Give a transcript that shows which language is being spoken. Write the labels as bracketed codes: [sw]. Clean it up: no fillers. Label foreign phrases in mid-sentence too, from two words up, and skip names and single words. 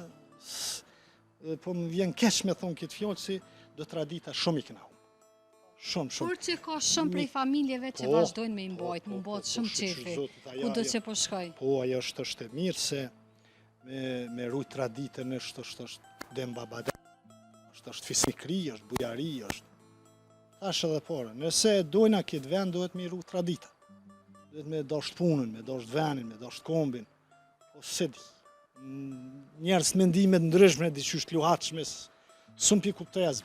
[sq] po më vjen keq me thonë këtë fjallë si do tradita shumë i këna humb. Shumë. Kur që ka shumë prej familjeve që Po, vazhdojnë me imbajt, më po, bëhet po, shumë shqyr qefi. zotit, ajo- Ku do ajo- që po shkoj. Po, ajo është e mirë se me rujt traditën është dem baba dem, është fisnikri, është bujari, është... Thash edhe pore, nëse dojna këtë vend, duhet me rujt tradita. Duhet me dosht punën, me dosht venin, me dosht kombin. Po se di. Njerës mendimet ndryshme, diqysh të luhatshme, s'un pi kuptoj asve.